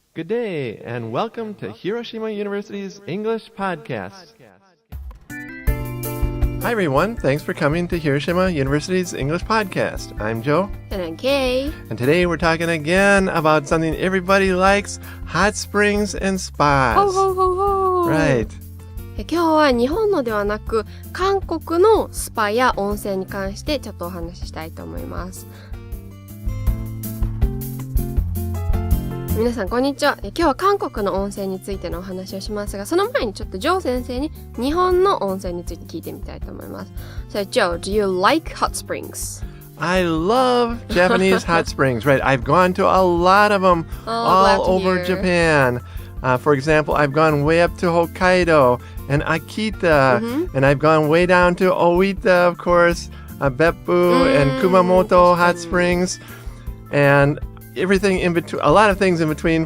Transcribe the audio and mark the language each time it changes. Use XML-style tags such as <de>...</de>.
<en>Good day, and welcome to Hiroshima University's English Podcast. Hi, everyone. Thanks for coming to Hiroshima University's English Podcast. I'm Joe. And I'm Kay. And today we're talking again about something everybody likes, hot springs and spas. Ho, ho, ho, ho. Right.</en> <ja>今日は日本のではなく韓国のスパや温泉に関してちょっとお話ししたいと思います。皆さんこんにちは。今日は韓国の温泉についてのお話をしますが、その前にちょっとジョー先生に日本の温泉について聞いてみたいと思います。</ja> <en>So Joe, do you like hot springs? I love Japanese hot springs. Right. I've gone to a lot of them all over Japan. For example, I've gone way up to Hokkaido and Akita, and I've gone way down to Oita, of course, Beppu and Kumamoto hot springs, and everything in between, a lot of things in between.</en>